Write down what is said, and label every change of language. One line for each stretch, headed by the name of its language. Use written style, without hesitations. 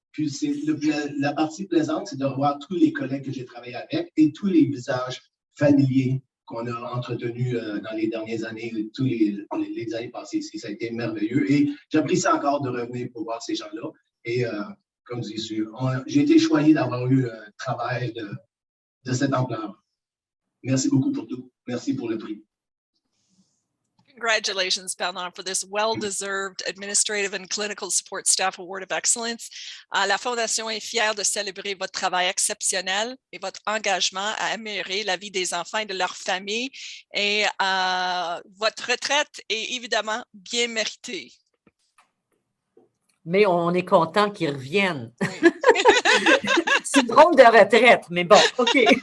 French: Puis, la partie plaisante, c'est de revoir tous les collègues que j'ai travaillé avec et tous les visages familiers qu'on a entretenus dans les dernières années, tous les années passées ici. Ça a été merveilleux. Et j'apprécie encore de revenir pour voir ces gens-là. Et comme je dis, j'ai été choyé d'avoir eu un travail de cette ampleur. Merci beaucoup pour tout. Merci pour le prix.
English: Congratulations, Bernard, for this well-deserved Administrative and Clinical Support Staff Award of Excellence.
French: La Fondation est fière de célébrer votre travail exceptionnel et votre engagement à améliorer la vie des enfants et de leur famille. Et votre retraite est évidemment bien méritée. Mais on est content qu'ils reviennent. Oui. C'est drôle de retraite, mais bon, OK.